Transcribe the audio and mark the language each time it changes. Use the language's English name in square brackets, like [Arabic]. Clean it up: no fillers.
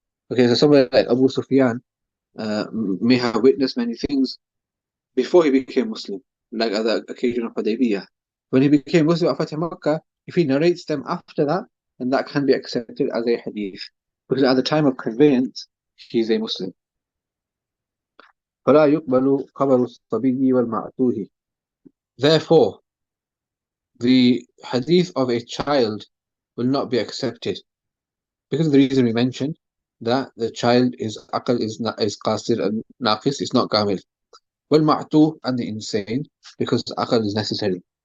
[English] Okay, so somebody like Abu Sufyan may have witnessed many things before he became Muslim, like at the occasion of Hudaybiyah. When he became Muslim at Fatih Makkah, if he narrates them after that, then that can be accepted as a hadith. Because at the time of conveyance, he is a Muslim. [Arabic] فلا يقبل خبر الصبي والمعتوه. [English] Therefore, the hadith of a child will not be accepted because of the reason we mentioned. that the child is aql is qasir and naqis, is not kamil. [Arabic] والمعتوه [English] and the insane, because aql is necessary.